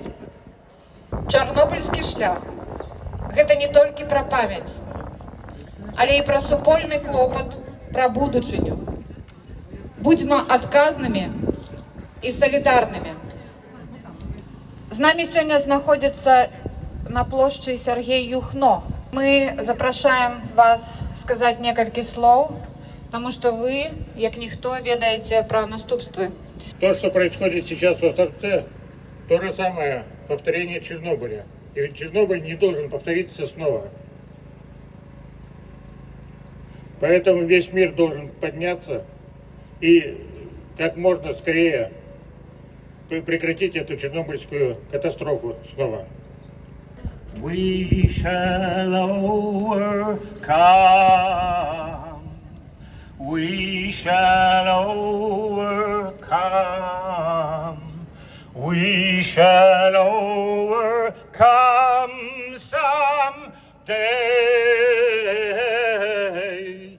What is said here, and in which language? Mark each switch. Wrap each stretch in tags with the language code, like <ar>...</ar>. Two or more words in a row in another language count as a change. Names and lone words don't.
<be>Чарнобыльскі шлях – гэта не толькі пра памяць, але і пра супольны клопат пра будучыню. Будзьма адказнымі і салідарнымі. З намі сёння знаходзіцца на плошчы Сергей Юхно. Мы запрашаем вас сказаць некалькі слоў,</be> <ru>потому что вы,</ru> <be>як ніхто, ведаете про наступствы.</be> <ru>То, что происходит сейчас в Островце, то же самое повторение Чернобыля. И ведь Чернобыль не должен повториться снова. Поэтому весь мир должен подняться и как можно скорее прекратить эту чернобыльскую катастрофу снова.</ru> <en>We shall overcome. We shall overcome. We shall overcome someday.</en>